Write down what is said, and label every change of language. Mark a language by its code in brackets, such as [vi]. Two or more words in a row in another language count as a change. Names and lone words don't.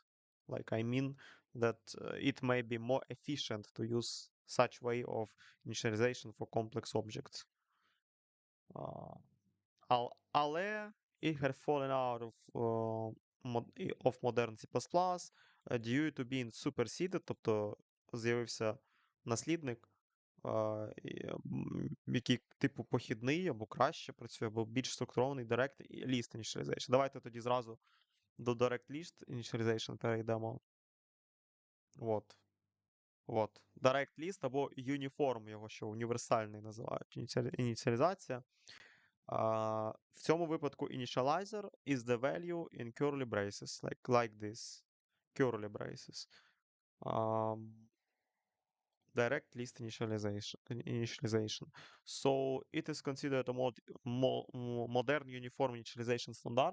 [en] Like I mean that it may be more efficient to use such way of initialization for complex objects. Але it had fallen out of modern C++, due to being superseded, [uk] тобто з'явився наслідник, який типу похідний або краще працює, або більш структурований [en] Direct List Initialization. [uk] Давайте тоді зразу до [en] Direct List Initialization [uk] перейдемо. [ru] Вот. Вот. [en] Direct list [uk] або uniform, його ще універсальний називають. Ініціалізація. В цьому випадку [en] initializer is the value in curly braces, like this. Curly braces. Um, Direct list initialization. So it is considered a modern uniform initialization standard.